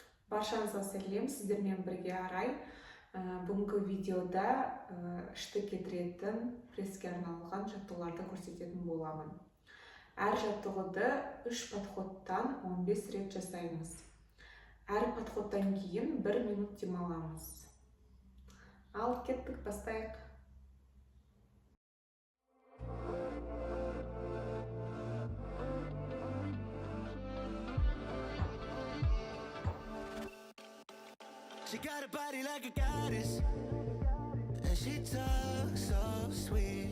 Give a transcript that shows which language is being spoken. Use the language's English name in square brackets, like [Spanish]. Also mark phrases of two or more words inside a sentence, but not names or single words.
[Kazakh] Баршаңызға сәлем, сіздермен бірге Арай. Бүгінгі видеода ішті кетіретін пресске арналған жаттығуларды көрсететін боламын. Әр жаттығуды 3 подходтан 15 рет жасаймыз. Әр подходтан кейін 1 минут демаламыз. Ал кеттік, бастайық. [English] She got a body like a goddess, and she talks so sweet.